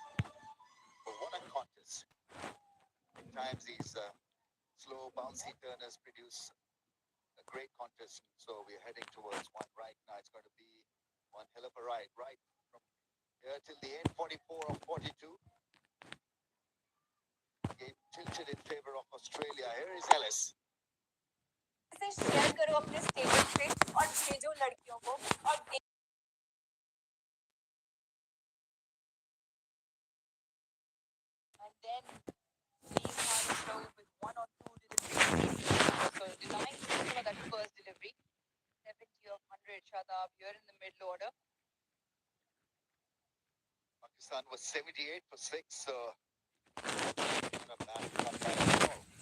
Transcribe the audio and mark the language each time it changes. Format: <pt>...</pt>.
<en>But what a contest. At times these slow bouncy turners produce a great contest. So we're heading towards one right now. It's going to be one hell of a ride, right from here till the end, 44 or 42. Game tilted in favor of Australia. Here is Ellis.</en> <hi>इसे share करो अपने status पे और भेजो लड़कियों को और</hi> <en>and then leave Haris Rauf with one or two deliveries. So denying for that first delivery. 70 of 100 Shadab here in the middle order. Pakistan was 78 for 6, so not a bad comeback at all.</en>